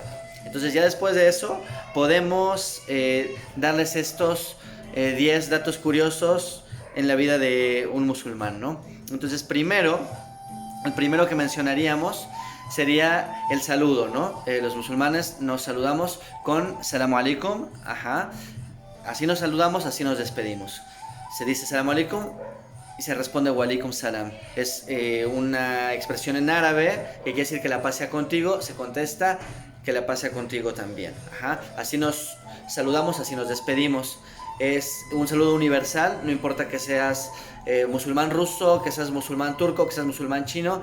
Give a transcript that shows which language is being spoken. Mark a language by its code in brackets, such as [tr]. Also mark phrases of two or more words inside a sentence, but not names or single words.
[es] Entonces ya después de eso podemos darles estos 10 datos curiosos en la vida de un musulmán, ¿no? Entonces el primero que mencionaríamos sería el saludo, ¿no? Los musulmanes nos saludamos con [ar] سلام عليكم, [es] ajá. Así nos saludamos, así nos despedimos. Se dice [ar] سلام عليكم [es] y se responde [ar] وعليكم السلام. [es] Es una expresión en árabe que quiere decir que la paz sea contigo. Se contesta que la paz sea contigo también, ajá. Así nos saludamos, así nos despedimos. Es un saludo universal, no importa que seas musulmán ruso, que seas musulmán turco, que seas musulmán chino.